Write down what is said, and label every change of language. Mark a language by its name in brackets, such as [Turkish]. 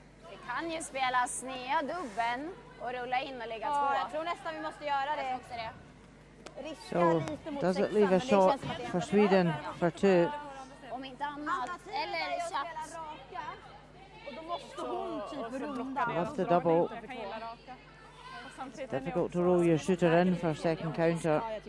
[Swedish] Vi kan ju spela snea dubben och rulla in och lägga två. Jag tror nästan vi måste göra det. [English] So, does it leave a shot for Sweden for 2? [Swedish] Om inte annat. Eller chatt. Och då måste hon typ runda. [English] Left the double. It's difficult to roll your shooter in for a second counter.